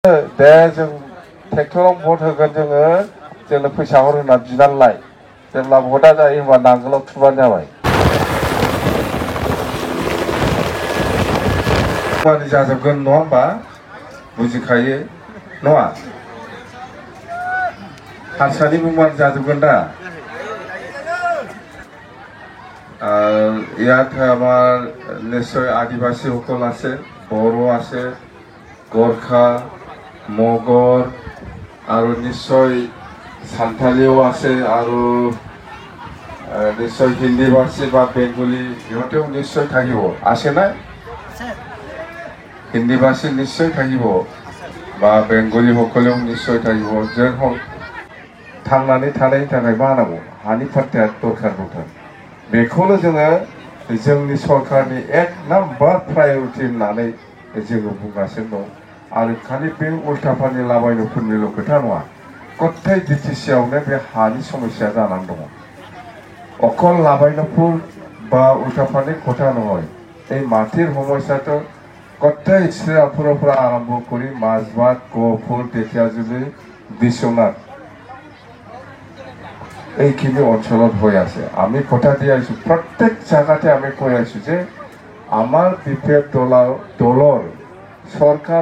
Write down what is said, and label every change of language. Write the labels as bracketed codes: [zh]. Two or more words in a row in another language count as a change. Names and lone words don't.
[brx] दे जों ट्रेक्टराव भट होगोन जोङो जोंनो फैसा हर होनना बिनानलाय जेब्ला भटआ जायो होनबा नांगोलाव थुबानो जाबाय खामानि जाजोबगोन नङा होमबा बुजिखायो नङा हारसानि बुंबानो जाजोबगोन दा [as] ইয়াত আমাৰ নিশ্চয় আদিবাসীসকল আছে বড়ো আছে গোৰ্খা মগৰ আৰু নিশ্চয় সান্থালীও আছে আৰু নিশ্চয় হিন্দী ভাষী বা বেংগলী ইহঁতেও নিশ্চয় থাকিব আছে না হিন্দী ভাষী নিশ্চয় থাকিব বা বেংগলীসকলেও নিশ্চয় থাকিব যেন হওক [brx] थांनानै थानायनि थाखाय मा नांगौ हानि फाट्टाया दरखार बेखौनो जोङो जोंनि सरकारनि एक [en] number priority [brx] होननानै जोङो बुंगासिनो दं आरो खालि बे उल्टाफानि लाबायनोफोरनिल' खोथा नङा गथाय बिटिसिआवनो बे हानि समस्या जानानै दङ [as] অকল লাবাইনপুর বা উল্টাফানি কথা নহয় এই মাটিৰ সমস্যাটো গটাই শ্ৰীৰামপুৰৰ পৰা আৰম্ভ কৰি মাজবাট গহপুৰ ঢেকীয়াজুলি বিশ্বনাথ এইখিনি অঞ্চলত হৈ আছে আমি কথা দি আহিছো প্ৰত্যেক জায়গাতে আমি কৈ আছো যে আমাৰ বিপেড দলৰ সরকার